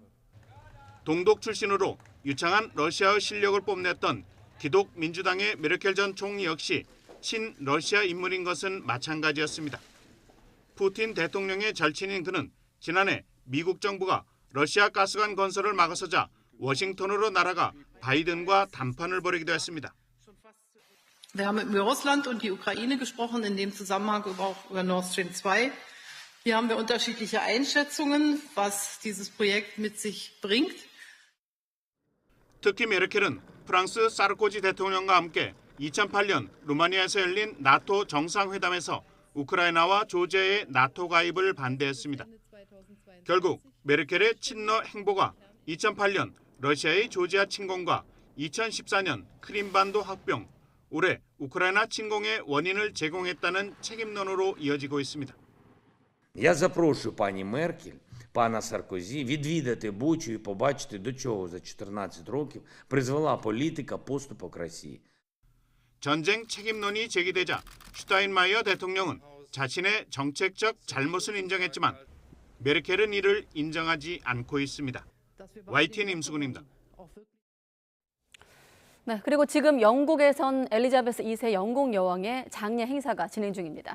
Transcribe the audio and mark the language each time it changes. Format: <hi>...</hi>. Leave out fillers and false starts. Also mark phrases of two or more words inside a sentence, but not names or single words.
<ko>동독 출신으로 유창한 러시아의 실력을 뽐냈던 기독 민주당의 메르켈 전 총리 역시 친러시아 인물인 것은 마찬가지였습니다. 푸틴 대통령의 절친인 그는 지난해 미국 정부가 러시아 가스관 건설을 막아서자 워싱턴으로 날아가 바이든과 담판을 벌이기도 했습니다.</ko> <de>Wir haben über Russland und die Ukraine gesprochen, in dem Zusammenhang auch über Nord Stream 2. Hier haben wir unterschiedliche Einschätzungen, was dieses Projekt mit sich bringt.</de> <ko>특히 메르켈은 프랑스 사르코지 대통령과 함께 2008년 루마니아에서 열린 나토 정상회담에서 우크라이나와 조지아의 나토 가입을 반대했습니다. 결국 메르켈의 친러 행보가 2008년 러시아의 조지아 침공과 2014년 크림반도 합병, 올해 우크라이나 침공의 원인을 제공했다는 책임론으로 이어지고 있습니다.</ko> <uk>Я запрошую пані Меркель, пана Саркозі відвідати Бучу і побачити, до чого за 14 років призвела політика поступок Росії.</uk> <ko>전쟁 책임론이 제기되자 슈타인마이어 대통령은 자신의 정책적 잘못을 인정했지만 메르켈은 이를 인정하지 않고 있습니다. YTN 임수근입니다. 네, 그리고 지금 영국에선 엘리자베스 2세 영국 여왕의 장례 행사가 진행 중입니다.</ko>